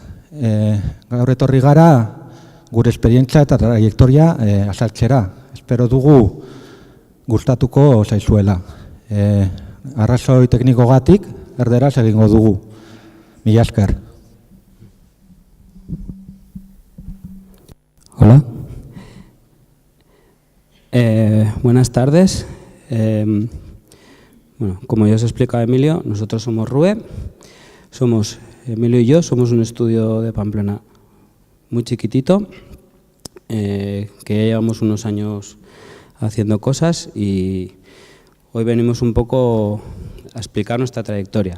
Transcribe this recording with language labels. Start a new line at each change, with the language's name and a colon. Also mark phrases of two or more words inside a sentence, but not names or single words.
Basque: Gaur etorri gara gure esperientzia eta trajektoria azaltzera. Espero dugu gustatuko zaizuela. Arrazoi teknikogatik erderaz egingo dugu. Mila esker.
Spanish: Hola. Buenas tardes. Bueno, como ya os explica Emilio, nosotros somos Rue. Emilio y yo somos un estudio de Pamplona muy chiquitito, que ya llevamos unos años haciendo cosas y hoy venimos un poco a explicar nuestra trayectoria.